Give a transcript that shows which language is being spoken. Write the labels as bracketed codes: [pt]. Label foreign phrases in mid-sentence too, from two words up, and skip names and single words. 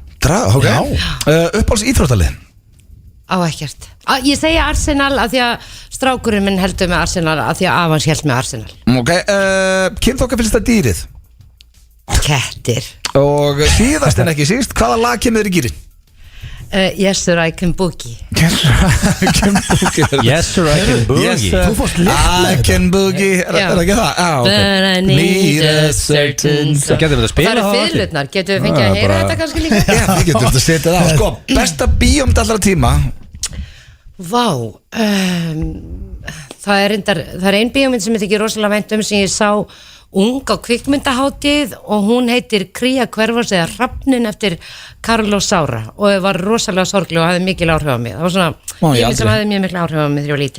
[is] Uppáhalds íþróttalið? Á ekkert Ég segi Arsenal af því að strákurinn minn heldur með Arsenal af því að Avans held með Arsenal Kynþokkafyllsta dýrið? Kettir Og síðast en ekki síst hvaða lag kemur þér í gýrin? [en] Yes sir I can boogie Yes sir I can boogie [is] Þú fórst [en] I can boogie [is] Er það ekki það? [en] But I need a certain [is] Getum við að spila það? Það eru fyrirlutnar, getum við fengið að heyra þetta kannski líka? Já, við getum þetta að setja það Sko, besta bíómynd allra tíma Vá Það er ein bíómynd sem ég þykir rosalega vænt sem ég sá ung á kvikmyndahátíð og hún heitir Kría hverfars eða Hrafnin eftir Carlos Saura og það var rosalega sorgleg og hafði mikil áhrif á mig það var svona bíómynd sem hafði mjög mikil áhrif á mig þegar ég var lítil